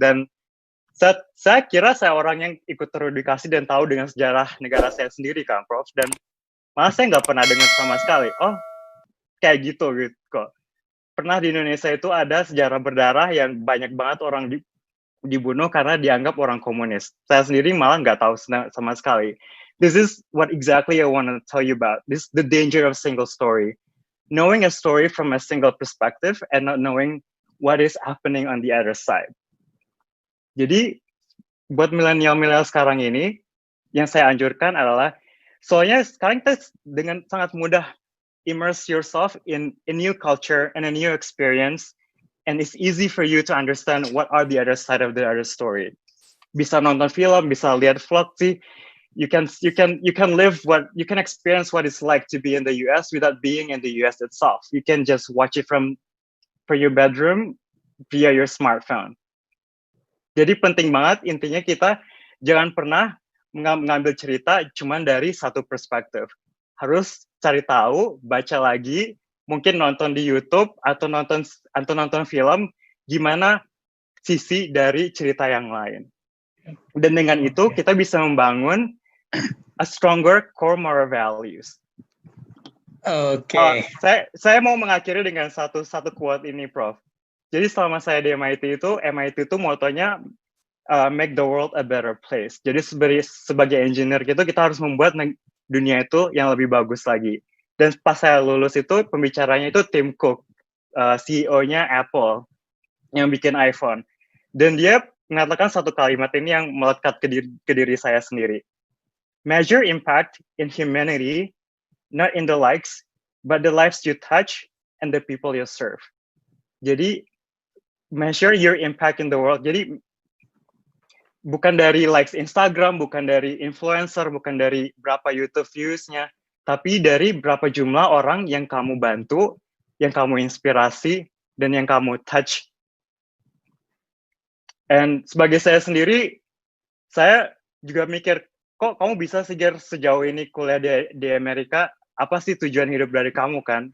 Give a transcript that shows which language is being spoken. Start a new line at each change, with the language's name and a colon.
Indonesian: Dan saya kira saya orang yang ikut teredukasi dan tahu dengan sejarah negara saya sendiri kan, Prof. Dan malah saya nggak pernah dengar sama sekali. Oh, kayak gitu kok. Pernah di Indonesia itu ada sejarah berdarah yang banyak banget orang dibunuh karena dianggap orang komunis. Saya sendiri malah nggak tahu sama sekali.
English: This is what exactly I want to tell you about. This is the danger of single story. Knowing a story from a single perspective and not knowing what is happening on the other side.
Indonesian: Jadi, buat milenial sekarang ini, yang saya anjurkan adalah, soalnya sekarang kita dengan sangat mudah
English: immerse yourself in a new culture and a new experience, and it's easy for you to understand what are the other side of the other story.
Indonesian: Bisa nonton film, bisa lihat vlog sih.
English: You can experience what it's like to be in the US without being in the US itself. You can just watch it from your bedroom via your smartphone.
Indonesian: Jadi penting banget intinya kita jangan pernah mengambil cerita cuma dari satu perspektif. Harus cari tahu, baca lagi, mungkin nonton di YouTube atau nonton film gimana sisi dari cerita yang lain. Dan dengan itu kita bisa membangun
English: a stronger core moral values.
Indonesian: Oke. Saya mau mengakhiri dengan satu quote ini, Prof. Jadi selama saya di MIT itu motonya
English: make the world a better place.
Indonesian: Jadi sebagai engineer gitu kita harus membuat dunia itu yang lebih bagus lagi. Dan pas saya lulus itu pembicaranya itu Tim Cook, CEO-nya Apple yang bikin iPhone. Dan dia mengatakan satu kalimat ini yang melekat ke diri saya sendiri.
English: Measure impact in humanity, not in the likes, but the lives you touch and the people you serve. Jadi measure your impact in the world.
Indonesian: Jadi bukan dari likes Instagram, bukan dari influencer, bukan dari berapa YouTube views-nya, tapi dari berapa jumlah orang yang kamu bantu, yang kamu inspirasi, dan yang kamu touch. And sebagai saya sendiri, saya juga mikir, kok kamu bisa sejauh ini kuliah di Amerika, apa sih tujuan hidup dari kamu kan?